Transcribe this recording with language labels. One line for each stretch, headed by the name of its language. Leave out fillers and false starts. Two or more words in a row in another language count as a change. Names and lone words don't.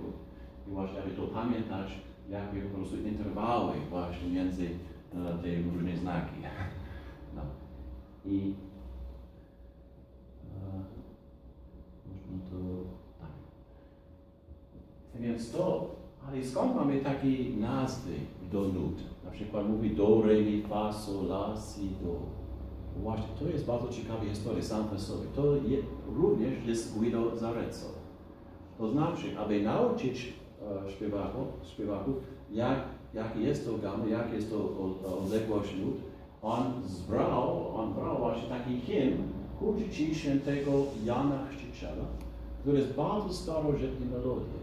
Polish: I właśnie, aby to pamiętać, jakie po prostu interwały właśnie między te różne znaki. No. I można to tak. Więc to, ale skąd mamy takie nazwy do nut? Na przykład mówi do, re, mi, fa, sol, la, si, do. Właśnie, to jest bardzo ciekawa historia sam w sobie. To również jest Guido Zarezzo. To znaczy, aby nauczyć śpiewaków, jaki jest to gama, jak jest to odległość nut, on brał właśnie taki hymn ku czci świętego Jana Chrzciciela, który jest bardzo starożytna melodia.